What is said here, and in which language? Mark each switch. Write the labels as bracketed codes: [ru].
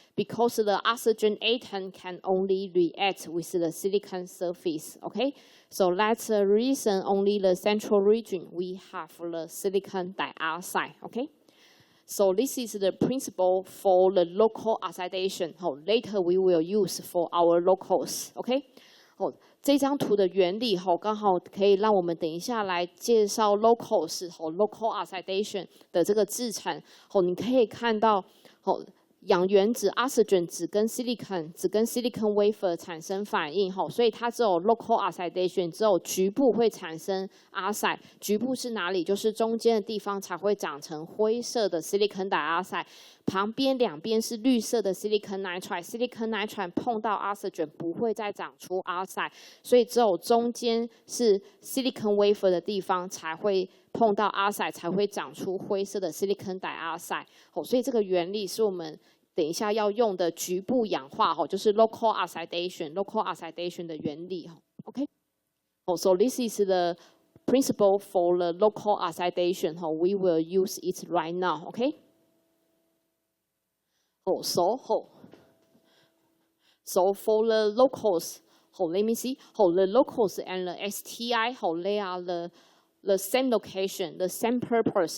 [en] Because the oxygen atom can only react with the silicon surface, okay? So that's the reason only the central region we have the silicon dioxide, okay? So this is the principle for the local oxidation. Later we will use for our locals, okay? [zh] 这张图的原理刚好可以让我们等一下来介绍 locals local oxidation 的这个制成。你可以看到氧原子 oxygen 只跟 silicon wafer 产生反应，所以它只有 local oxidation， 只有局部会产生 oxide。局部是哪里？就是中间的地方才会长成灰色的 silicon dioxide， 旁边两边是绿色的 silicon nitride。silicon nitride 碰到 oxygen 不会再长出 oxide， 所以只有中间是 silicon wafer 的地方才会碰到 oxide， 才会长出灰色的 silicon dioxide。所以这个原理是我们等一下要用的局部氧化，就是 local oxidation 的原理。 [en] OK， so this is the principle for the local oxidation. We will use it right now. OK， so for the locals, let me see. The locals and the STI, they are the same location, the same purpose.